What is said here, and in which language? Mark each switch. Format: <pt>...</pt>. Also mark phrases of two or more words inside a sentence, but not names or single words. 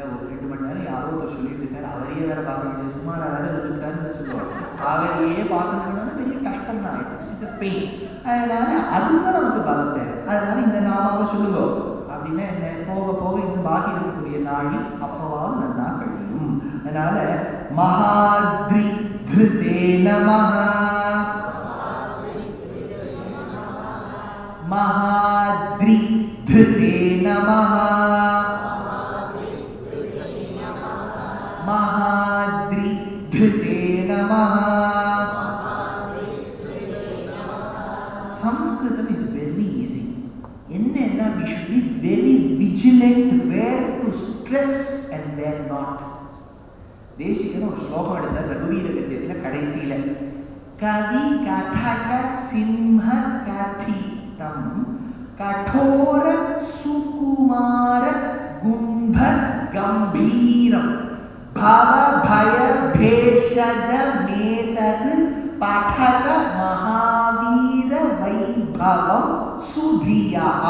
<ta>ஒரு 2 மணி நேரம் யாரோ ஒருத்தர் சொல்லிட்டு இருக்காரு, அவரையே வேற பார்க்க வேண்டிய சுமார் வேற இருந்துட்டாருன்னு சொல்லுவாங்க. அவரையே பார்க்கணும்னா பெரிய கஷ்டம் தான்.</ta> <en>It's pain.</en> <ta>அதனால அதுக்கும் நமக்கு பலம் தேவை. அதனால இந்த நாமாவை சொல்லுங்க அப்படின்னா என்ன, போக போக இந்த பாக்கி இருக்கக்கூடிய நாளி அப்பவாவது நல்லா கழியும்.</ta> <sa>அதனால மகாத்ரி धृते नमः महाद्रि धृते नमः महाद्रि धृते नमः.</sa> <en>Sanskritam is very easy. Enna we should be very vigilant where to stress and where not.</en> <ta>தேசிகன ஒரு ஸ்லோகம் எடுத்தார் ரகுவீர கத்தியத்துல கடைசியில</ta> <sa>कवि कथक सिंह कथितम् कठोर सुकुमार गुम्फ गम्भीरम् भव भय भेषज मेतत् पठत महावीर वैभवम् सुधिया.</sa>